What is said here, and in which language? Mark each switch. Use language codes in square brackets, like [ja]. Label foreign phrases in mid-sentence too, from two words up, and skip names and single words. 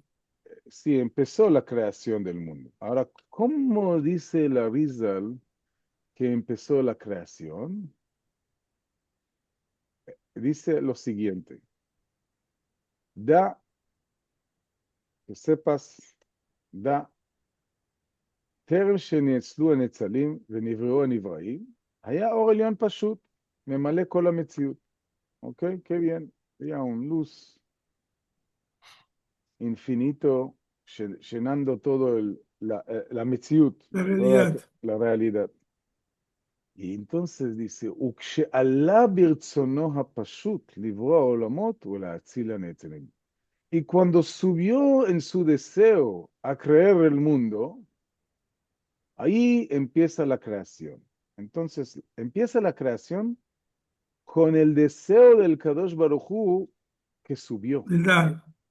[es] sí, empezó la creación del mundo. Ahora, ¿cómo dice la Rizal que empezó la creación? Dice lo siguiente: da, que sepas, da, [he] טרם שנאצלו הנצלים ונבראו הנבראים, היה אור עליון פשוט, ממלא כל המציאות. אוקיי? [es] Qué bien. Había un luz infinito llenando todo la metziut, La toda realidad. la realidad. Y entonces dice, [he] וכשעלה ברצונו הפשוט לברוא העולמות ולהציל הנצלים. [es] Y cuando subió en su deseo a creer el mundo, ahí empieza la creación. Entonces, empieza la creación con el deseo del Kadosh Baruj Hu que subió. De dar.